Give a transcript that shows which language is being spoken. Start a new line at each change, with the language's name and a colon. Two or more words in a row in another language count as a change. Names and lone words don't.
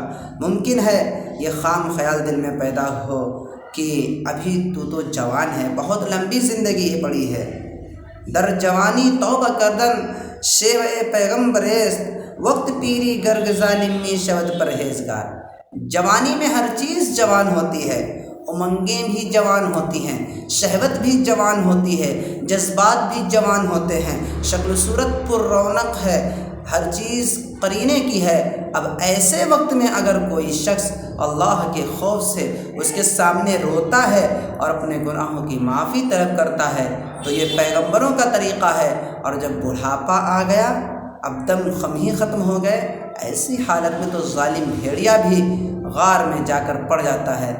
Urdu: ممکن ہے یہ خام خیال دل میں پیدا ہو کہ ابھی تو جوان ہے، بہت لمبی زندگی پڑی ہے،
Persian: در جوانی توبہ کردن شیوہ پیغمبریست، وقت پیری گرگ ظالمی شود پرہیزگار۔
Urdu: جوانی میں ہر چیز جوان ہوتی ہے، امنگیں بھی جوان ہوتی ہیں، شہوت بھی جوان ہوتی ہے، جذبات بھی جوان ہوتے ہیں، شکل و صورت پر رونق ہے، ہر چیز قرینے کی ہے۔ اب ایسے وقت میں اگر کوئی شخص اللہ کے خوف سے اس کے سامنے روتا ہے اور اپنے گناہوں کی معافی طلب کرتا ہے تو یہ پیغمبروں کا طریقہ ہے، اور جب بڑھاپا آ گیا، اب دم خم ہی ختم ہو گئے، ایسی حالت میں تو ظالم بھیڑیا بھی غار میں جا کر پڑ جاتا ہے۔